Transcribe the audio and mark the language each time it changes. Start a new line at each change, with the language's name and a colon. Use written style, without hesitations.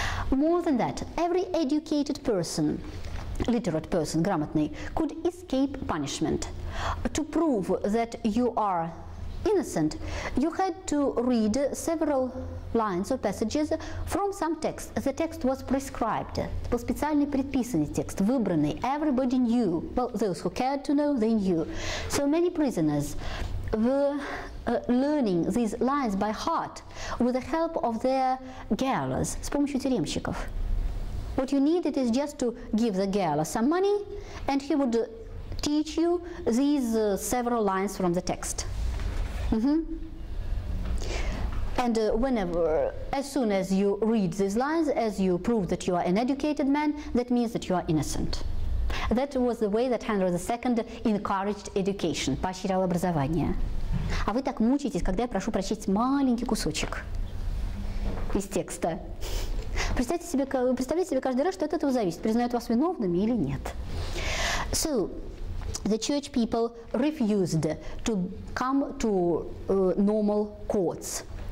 English: More than that, every educated person, literate person,
Russian: грамотный,
English: could escape punishment. To prove that you are innocent, you had to read several lines or passages from some text. The text was prescribed.
Russian: Это был специальный предписанный текст, выбранный.
English: Everybody knew. Well, those who cared to know, they knew. So many prisoners were learning these lines by heart with the help of their gaolers,
Russian: с помощью тюремщиков.
English: What you needed is just to give the gaoler some money, and he would teach you these several lines from the text. And whenever, as soon as you read these lines, as you prove that you are an educated man, that means that you are innocent. That was the way that Henry II encouraged education,
Russian: поощрял образование. А вы так мучаетесь, когда я прошу прочесть маленький кусочек из текста. Представьте себе каждый раз, что от этого зависит, признают вас виновными или нет.
English: So, the church people refused to come to normal courts.